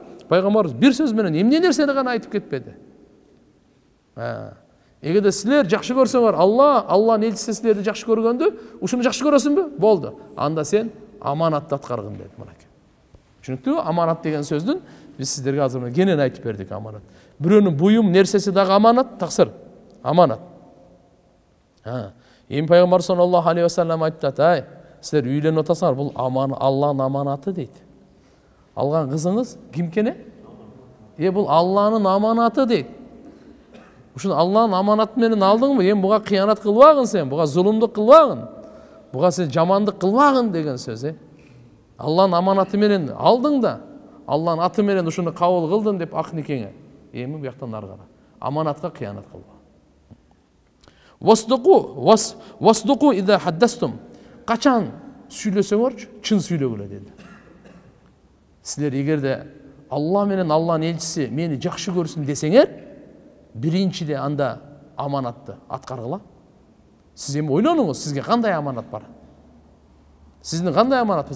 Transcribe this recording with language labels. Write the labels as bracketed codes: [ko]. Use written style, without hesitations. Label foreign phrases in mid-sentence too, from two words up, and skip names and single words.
[ky] Пайгамбарыбыз бир сөз менен эмне нерсени гана айтып кетпеди. Эгерде силер жакшы көрсөңөр, Алланын элчиси силерди жакшы көргөндө, ушуну жакшы көрөсүңбү? Болду. Анда сен аманатты аткаргын деди мынакей. Түшүнүктүбү? Аманат деген сөздүн биз сиздерге азыр кенен айтып бердик аманат. Бирөөнүн буюм нерсеси дагы аманат, таксыр. Аманат. Эми пайгамбар [ar] صلى الله عليه وسلم [ky] айтат, ай, силер үйлөнүп атасыңар, бул Алланын аманаты дейт. Алган кызыңыз кимкене? Бул Алланын аманаты дейт. Ушун Алланын аманаты менен алдыңбы? Эми буга кыянат кылбагын сен, буга зулумдук кылбагын. Буга сен жамандык кылбагын деген сөз. Алланын аманаты менен алдың да, Алланын аты менен ушуну кабыл кылдым деп ак никеңе. Эми бияктан ары кара. Аманатка кыянат кылба. [ar] واصدقوا إذا حدثتم. [ky] Качан сүйлөсөңөрчү, чын сүйлөгүлө деди. Силер эгерде Алла менен Алланын элчиси мени жакшы көрсүн десеңер, биринчиде анда аманатты аткаргыла. Сиз эми ойлонуңуз, сизге кандай аманат бар? Сиздин кандай аманатыңыз?